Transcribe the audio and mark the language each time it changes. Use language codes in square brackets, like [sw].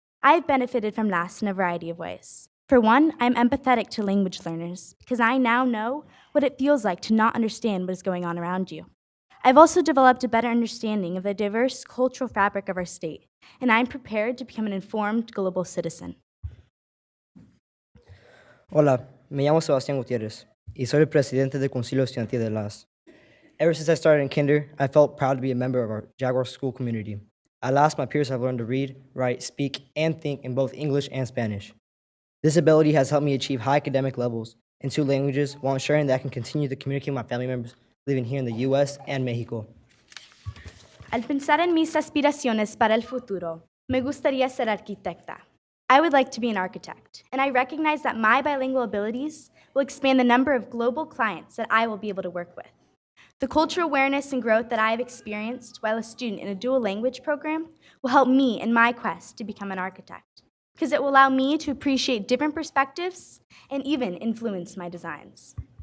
[en] I've benefited from LAS in a variety of ways. For one, I'm empathetic to language learners because I now know what it feels like to not understand what is going on around you. I've also developed a better understanding of the diverse cultural fabric of our state, and I'm prepared to become an informed global citizen. [es] Hola, me llamo Sebastián Gutiérrez y soy el presidente del Concilio Estudiantil de LAS. [en] Ever since I started in kinder, I felt proud to be a member of our Jaguar school community. At LAS, my peers have learned to read, write, speak, and think in both English and Spanish. This ability has helped me achieve high academic levels in 2 languages while ensuring that I can continue to communicate with my family members living here in the U.S. and Mexico. [es] Al pensar en mis aspiraciones para el futuro, me gustaría ser arquitecta. [en] I would like to be an architect, and I recognize that my bilingual abilities will expand the number of global clients that I will be able to work with. The cultural awareness and growth that I have experienced while a student in a dual language program will help me in my quest to become an architect, because it will allow me to appreciate different perspectives and even influence my designs.